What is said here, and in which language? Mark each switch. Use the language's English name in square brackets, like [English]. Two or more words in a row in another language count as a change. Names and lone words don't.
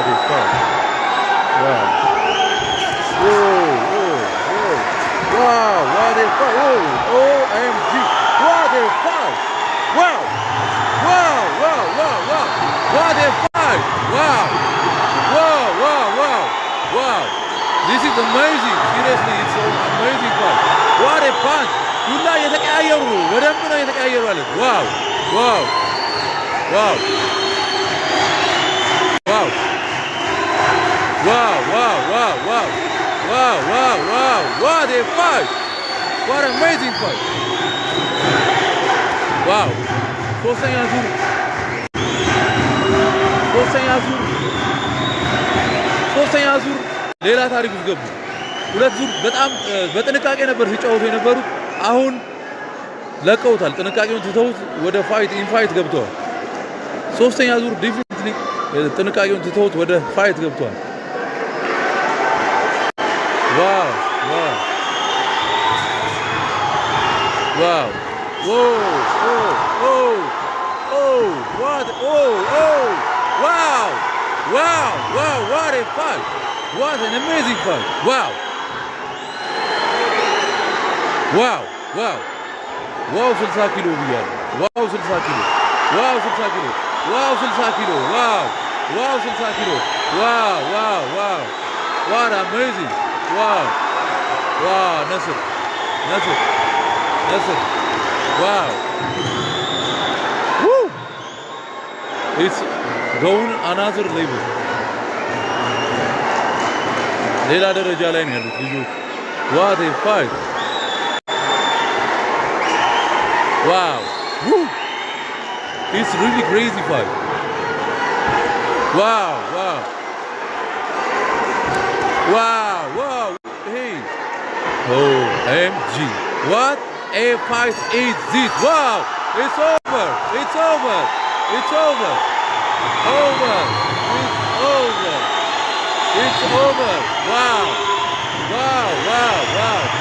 [English] ዴፋ ዋው ኦ ኦ ኦ ዋው ዋው ዴፋ ኦ OMG ዋው ዴፋ ዋው ዋው ዋው ዋው ዋው ዋው ዴፋ ዋው ዋው ዋው ዋው ዋው This is amazing seriously it's so amazing fight what a punch [Amharic] ሁላ የተቀያየሩ በደንብ ነው የተቀያየሩ አለ ዋው ዋው ዋው ዋው ዋው ዋው ዋው ዋው ዋው ዋው ዋው [English] what a fight what an amazing fight ዋው [Amharic] ሶስተኛ ዙር ሌላ ታሪክ ውስጥ ገቡ ሁለት ዙር በጣም በጥንቃቄ ነበር ሲጫወቱ የነበሩት አሁን ለቀውታል ጥንቃቄውን ትተውት ወደ ፋይት ገብተዋል ሶስተኛ ዙር ዲፊኒትሊ ጥንቃቄውን ትተውት ወደ ፋይት ገብተዋል ዋው ዋው [English] ዋው ኦ ኦ ኦ ኦ what oh oh wow wow wow what a fight what an amazing fight wow wow wow ዋው [Amharic] 60 ኪሎ ብያለሁ ዋው 60 ኪሎ ዋው 60 ኪሎ ዋው 60 ኪሎ ዋው ዋው 60 ኪሎ ዋው ዋው ዋው [English] what amazing wow wow Nasser wow woo it's going another level [Amharic] ሌላ ደረጃ ላይ ነው ያሉት ልጆች [English] what a fight wow woo it's really crazy fight wow wow wow wow hey OMG what a fight is this wow it's over it's over it's over over it's over it's over wow wow wow wow